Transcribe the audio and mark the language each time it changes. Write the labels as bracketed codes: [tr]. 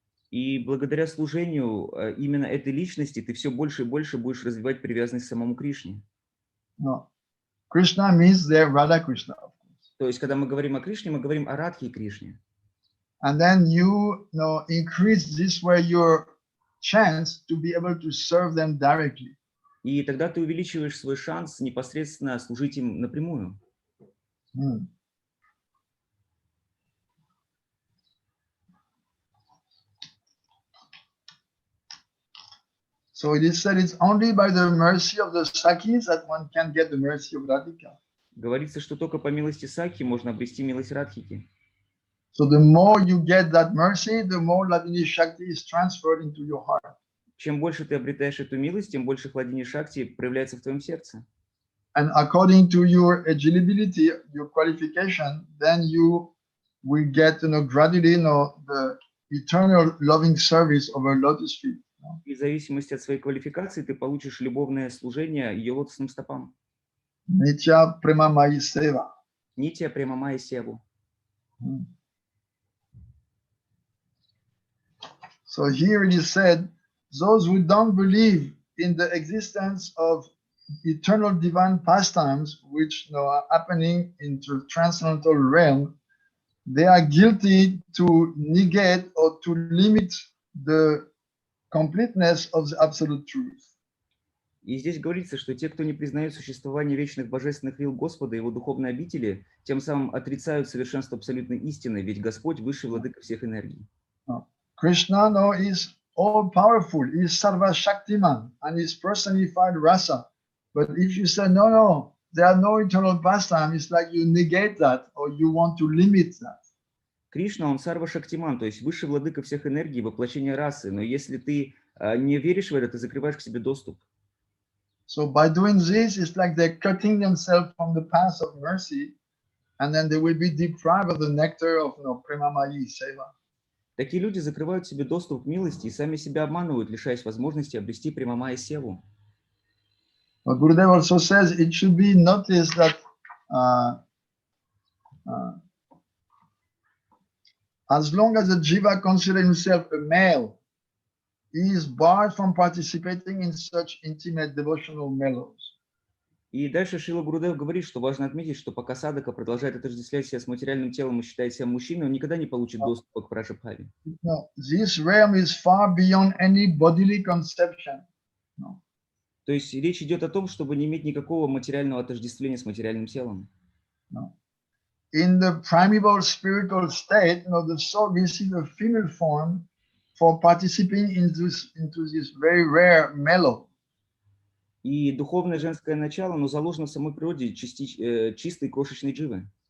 [ru] И благодаря служению именно этой личности ты все больше и больше будешь развивать привязанность к самому Кришне. [en] Krishna means there Radha Krishna, of course. [ru] То есть, когда мы говорим о Кришне, мы говорим о Радхе и Кришне. [en] And then you increase this way your chance to be able to serve them directly. [ru] И тогда ты увеличиваешь свой шанс непосредственно служить им напрямую. [en] So it is said it's only by the mercy of the Sakis that one can get the mercy of Radhika. [ru] Говорится, что только по милости Сакхи можно обрести милость Радхики. [en] So the more you get that mercy, the more Hladini Shakti is transferred into your heart. [ru] Чем больше ты обретаешь эту милость, тем больше Хладини Шакти проявляется в твоем сердце. [en] And according to your eligibility, your qualification, then you will get gradually the eternal loving service of a lotus feet. [ru] И в зависимости от своей квалификации ты получишь любовное служение ее лотосным стопам. [sa] Nitya Prema Mai Seva. [ru] Нитья Према Майя Севу. [en] So here it is said, those who don't believe in the existence of eternal divine pastimes which are happening in the transcendental realm, they are guilty to negate or to limit the completeness of the absolute truth. [ru] И здесь говорится, что те, кто не признает существование вечных божественных вил Господа и его духовной обители, тем самым отрицают совершенство абсолютной истины, ведь Господь высший владыка всех энергий. [en] Krishna, no, is all powerful. He is Sarva Shaktiman and is personified rasa. But if you say no, there are no eternal pastime, it's like you negate that or you want to limit that. [ru] Кришна, он Сарва Шактиман, то есть высший владыка всех энергий, воплощение расы. Но если ты не веришь в это, ты закрываешь к себе доступ. [en] So by doing this, it's like they're cutting themselves from the path of mercy, and then they will be deprived of the nectar of Premamayi Seva. [ru] Такие люди закрывают себе доступ к милости и сами себя обманывают, лишаясь возможности обрести Премамайя Севу. [en] But Gurudev also says it should be noticed that as long as the jiva considers himself a male, he is barred from participating in such intimate devotional mellows. [ru] И дальше Шрила Гурудев говорит, что важно отметить, что пока садака продолжает отождествлять себя с материальным телом и считает себя мужчиной, он никогда не получит доступа к Прашабхаве. [en] No, this realm is far beyond any bodily conception. No. [ru] То есть речь идет о том, чтобы не иметь никакого материального отождествления с материальным телом. No. [en] In the primeval spiritual state, the soul receives a female form for participating into this very rare mellow. [ru] И духовное женское начало, оно заложено в самой природе чистой крошечной дживы.